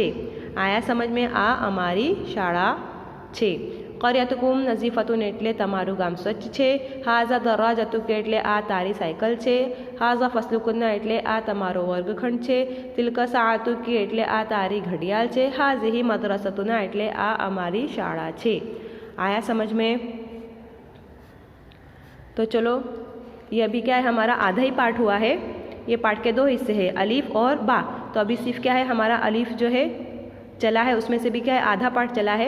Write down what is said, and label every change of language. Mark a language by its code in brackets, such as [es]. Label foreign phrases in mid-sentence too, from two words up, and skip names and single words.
[hi] आया समझ में। [gu] આ અમારી શાળા છે। કરિયતુકુમ નઝીફતુન એટલે તમારું ગામ સ્વચ્છ છે, હાઝા દર્રાજતુ કે એટલે આ તારી સાઇકલ છે, હાઝા ફસલુકુન્ના એટલે આ તમારો વર્ગખંડ છે, તિલ્કા સાઅતુ કી એટલે આ તારી ઘડિયાળ છે, હાઝિહી મદરસતુના એટલે આ અમારી શાળા છે। [hi] आया समझ में। तो चलो, ये अभी क्या है, हमारा आधा ही पार्ट हुआ है। ये पार्ट के दो हिस्से हैं, अलीफ और बा। तो अभी सिर्फ क्या है, हमारा अलीफ जो है चला है, उसमें से भी क्या है, आधा पार्ट चला है।